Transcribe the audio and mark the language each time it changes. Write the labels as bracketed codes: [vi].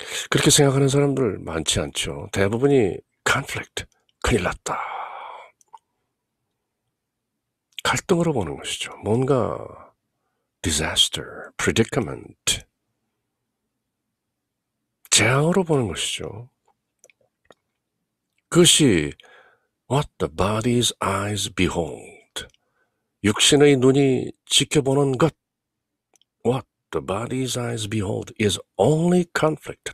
[ko] 그렇게 생각하는 사람들 많지 않죠. 대부분이 conflict, 큰일 났다. 갈등으로 보는 것이죠. 뭔가 [en] disaster, predicament, [ko] 재앙으로 보는 것이죠. 그것이 [en] what the body's eyes behold. [ko] 육신의 눈이 지켜보는 것. [en] What the body's eyes behold is only conflict.